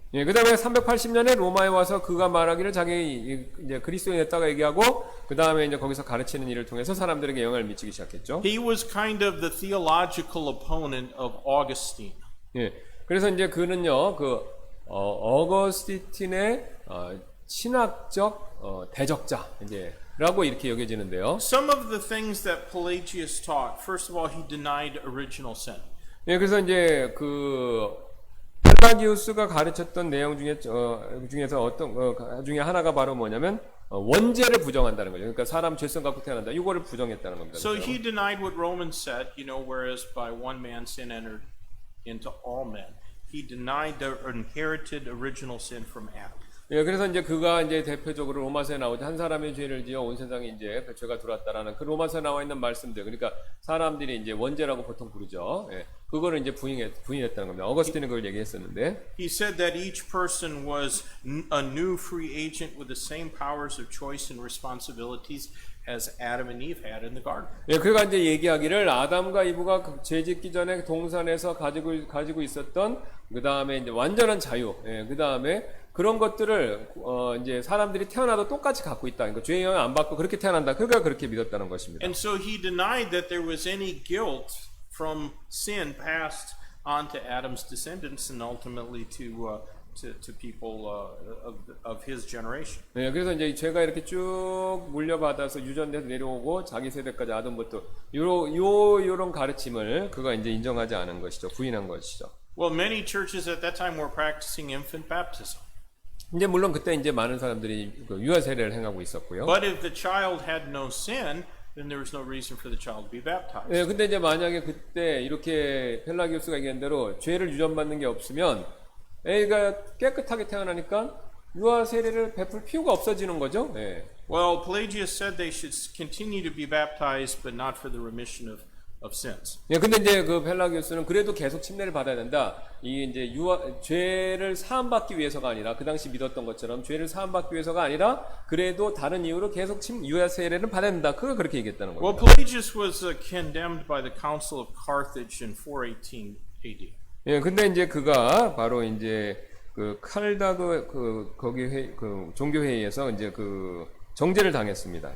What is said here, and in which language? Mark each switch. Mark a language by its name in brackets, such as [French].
[Korean] 예, 그다음에 380년에 로마에 와서 그가 말하기를 자기 이제 그리스도인이었다고 얘기하고 그다음에 이제 거기서 가르치는 일을 통해서 사람들에게 영향을 미치기 시작했죠. [English] He was kind of the theological opponent of Augustine. [Korean] 예, 그래서 이제 그는요 어거스틴의 신학적 대적자 이제라고 이렇게 여겨지는데요. [English] Some of the things that Pelagius taught, first of all, he denied original sin. [Korean] 예, 그래서 이제 그 펠라기우스가 가르쳤던 내용 중에서 어떤 중에 하나가 바로 뭐냐면 원죄를 부정한다는 거죠. 그러니까 사람 죄성 갖고 태어난다. 이거를 부정했다는 겁니다. [English] So he denied what Romans said, whereas by one man sin entered into all men. He denied the inherited original sin from Adam. [Korean] 예, 그래서 이제 그가 이제 대표적으로 로마서에 나오죠. 한 사람의 죄를 지어 온 세상에 이제 그 죄가 들어왔다라는 그 로마서에 나와 있는 말씀들. 그러니까 사람들이 이제 원죄라고 보통 부르죠. 예, 그거를 이제 부인했다는 겁니다. 어거스틴은 그걸 얘기했었는데. [English] He said that each person was a new free agent with the same powers of choice and responsibilities as Adam and Eve had in the garden. [Korean] 예, 그가 이제 얘기하기를 아담과 이브가 죄 짓기 전에 동산에서 가지고 있었던 그 다음에 이제 완전한 자유. 예, 그 다음에 그런 것들을 이제 사람들이 태어나도 똑같이 갖고 있다. 그러니까 죄의 영향 안 받고 그렇게 태어난다. 그가 그렇게 믿었다는 것입니다. [English] And so he denied that there was any guilt from sin passed on to Adam's descendants and ultimately to people of his generation. [Korean] 네, 그래서 이제 죄가 이렇게 쭉 물려받아서 유전돼서 내려오고 자기 세대까지 아담부터 요런 가르침을 그가 이제 인정하지 않은 것이죠. 부인한 것이죠. [English] Well, many churches at that time were practicing infant baptism. [Korean] 이제 물론 그때 이제 많은 사람들이 유아 세례를 행하고 있었고요. [English] But if the child had no sin, then there was no reason for the child to be baptized. [Korean] 네, 근데 이제 만약에 그때 이렇게 펠라기우스가 얘기한 대로 죄를 유전받는 게 없으면 애가 깨끗하게 태어나니까 유아 세례를 베풀 필요가 없어지는 거죠. 네. [English] Well, Pelagius said they should continue to be baptized, but not for the remission of sins. [Korean] 예, 근데 이제 그 펠라기우스는 그래도 계속 침례를 받아야 된다. 이게 이제 죄를 사함받기 위해서가 아니라 그 당시 믿었던 것처럼 죄를 사함받기 위해서가 아니라 그래도 다른 이유로 계속 유아 세례를 받아야 된다. 그걸 그렇게 얘기했다는 겁니다. [English] Well, Pelagius was condemned by the Council of Carthage in 418 AD. [Korean] 예, 근데 이제 그가 바로 이제 그 칼다그 거기 그 종교 회의에서 이제 그 정죄를 당했습니다.